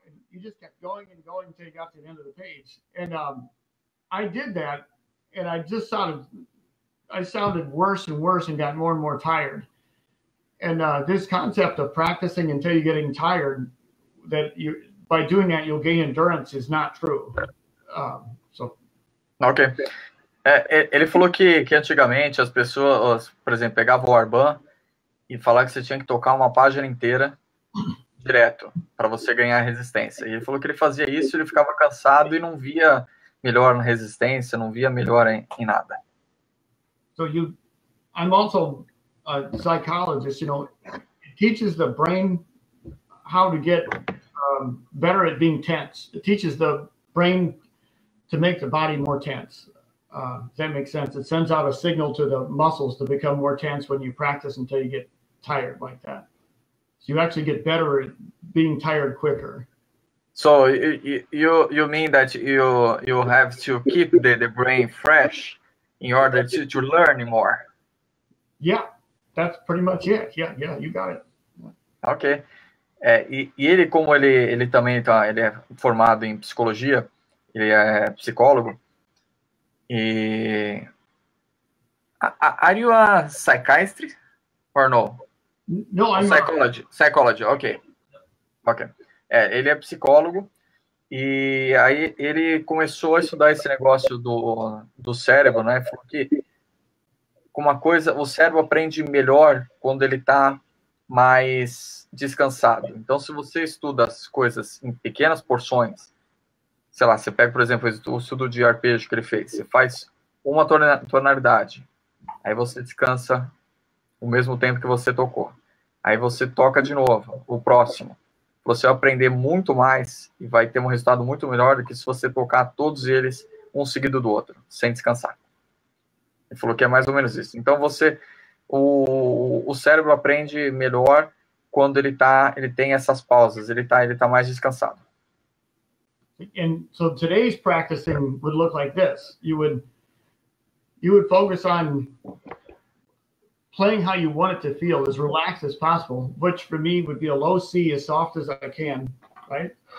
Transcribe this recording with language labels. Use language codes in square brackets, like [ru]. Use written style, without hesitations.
[en] You just kept going and going until you got to the end of the page. And I did that, and I sounded worse and worse and got more and more tired. And this concept of practicing until you're getting tired, that by doing that you'll gain endurance, is not true. Ok. [pt] Ele falou que antigamente as pessoas, por exemplo, pegavam o Arban e falavam que você tinha que tocar uma página inteira direto para você ganhar resistência. E ele falou que ele fazia isso, ele ficava cansado e não via melhor na resistência, não via melhor em nada. [en] So I'm also a psychologist. It teaches the brain how to get better at being tense. It teaches the brain to make the body more tense. Does that make sense? It sends out a signal to the muscles to become more tense when you practice until you get tired like that. So you actually get better at being tired quicker. So you mean that you have to keep the brain fresh in order to learn more? Yeah, that's pretty much it. Yeah, you got it. Ok. [pt] E ele, como ele também ele é formado em psicologia, ele é psicólogo. [en] E are you a psychiatrist or no? No, I'm psychology. Ok. [pt] Ele é psicólogo E aí ele começou a estudar esse negócio do cérebro, né? Falou que uma coisa, o cérebro aprende melhor quando ele está mais descansado. Então, se você estuda as coisas em pequenas porções, sei lá, você pega, por exemplo, o estudo de arpejo que ele fez, você faz uma tonalidade, aí você descansa o mesmo tempo que você tocou. Aí você toca de novo, o próximo. Você vai aprender muito mais e vai ter um resultado muito melhor do que se você tocar todos eles um seguido do outro, sem descansar. Ele falou que é mais ou menos isso. Então o cérebro aprende melhor quando ele tem essas pausas, ele tá mais descansado. [en] And so today's practicing would look like this. You would focus on playing how you want it to feel, as relaxed as possible, which for me would be a low C, as soft as I can, right?